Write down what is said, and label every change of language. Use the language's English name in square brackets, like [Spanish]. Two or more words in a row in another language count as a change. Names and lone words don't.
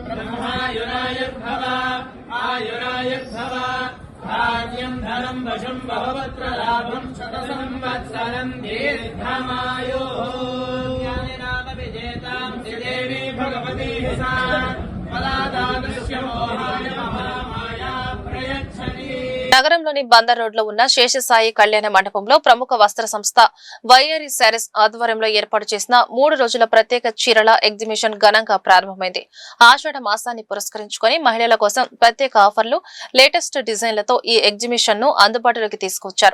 [Sanskrit] ब्रह्मायुरायुर्भव आयुरायुर्भव धान्यं धनं वशं बहुवत्र लाभं शतसंवत्सरं दीर्घमायुः ज्ञानिनाम विजेतां श्रीदेवी भगवती सा पदादादृश्यमोहाय महामाया प्रयच्छति। [Telugu] నగరంలోని బందర్ రోడ్ లో ఉన్న శేషసాయి కళ్యాణ మండపంలో ప్రముఖ వస్త్ర సంస్థ వైఆర్ఈ శారీస్ ఆధ్వర్యంలో ఏర్పాటు చేసిన 3 రోజుల ప్రత్యేక చీరల ఎగ్జిబిషన్ ఘనంగా ప్రారంభమైంది. ఆషాఢ మాసాన్ని పురస్కరించుకొని మహిళల కోసం ప్రత్యేక ఆఫర్లు, లేటెస్ట్ డిజైన్లతో ఈ ఎగ్జిబిషన్ ను అందుబాటులోకి తీసుకొచ్చారు.